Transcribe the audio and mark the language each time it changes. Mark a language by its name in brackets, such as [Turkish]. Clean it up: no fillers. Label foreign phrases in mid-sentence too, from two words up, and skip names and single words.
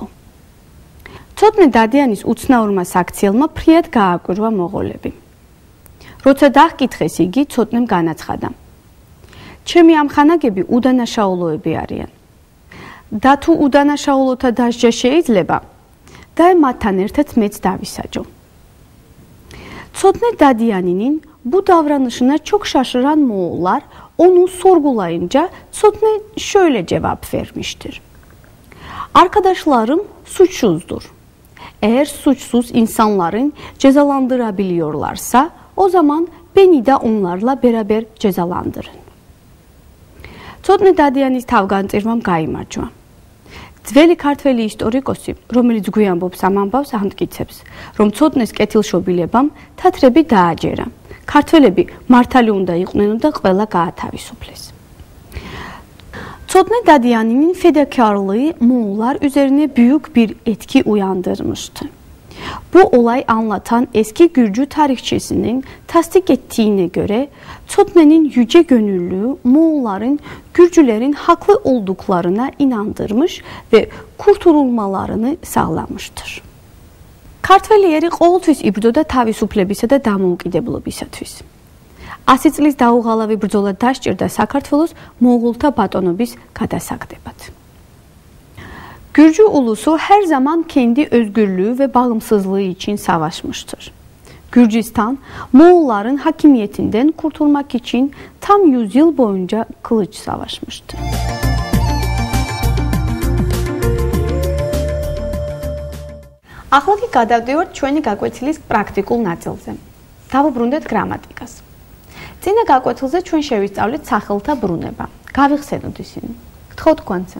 [Georgian] ცოტნე დადიანის უცნაურმა საქციელმა ფრიად გააკვირვა მონღოლები. Როცა დაჰკითხეს იგი ცოტნემ განაცხადა. ჩემი ამხანაგები უდანაშაულოები არიან. და თუ უდანაშაულოთა დასჯა შეიძლება, და მათთან ერთად მეც დავისაჯო. [Turkish] Tsotne Dadianinin bu davranışına çok şaşıran Moğollar onu sorgulayınca Tsotne şöyle cevap vermiştir. Arkadaşlarım suçsuzdur. Eğer suçsuz insanların cezalandırabiliyorlarsa o zaman beni de onlarla beraber cezalandırın. [Georgian] Tsotne Dadianis თავგანწირვამ გაიმარჯვა. ძველი ქართველი ისტორიკოსი, რომელიც გვიამბობს ამ ამბავს, ამტკიცებს, რომ ცოდნეს კეთილშობილებამ თათრები დააჯერა. ქართველები მართალი უნდა იყვნენ და ყველა გაათავისუფლეს. [Turkish] Çodne Dadyaninin fedakarlığı Moğollar üzerine büyük bir etki uyandırmıştı. Bu olay anlatan eski Gürcü tarihçesinin tasdik ettiğine göre Çodne'nin yüce gönüllülüğü Moğolların Gürcülerin haklı olduklarına inandırmış ve kurtulmalarını sağlamıştır. [Georgian] ქართველიერი ყოველთვის იბრძოდა თავისუფლებისა და დამოუკიდებლობისათვის. 100 წლის დაუღალავი ბრძოლა დასჭირდა საქართველოს მონღოლთა ბატონობის გადასაგდებად. [Turkish] Gürcü ulusu her zaman kendi özgürlüğü ve bağımsızlığı için savaşmıştır. Gürcistan, Moğolların hakimiyetinden kurtulmak için tam 100 yıl boyunca kılıç savaşmıştır. [Georgian] ახლა კი გადავდივართ ჩვენი გაკვეთილის პრაქტიკულ ნაწილზე. დავუბრუნდეთ გრამატიკას. წინა გაკვეთილზე ჩვენ შევისწავლეთ სახელთა ბრუნება. გავიხსენოთ ისინი. გთხოვთ თქვენცე.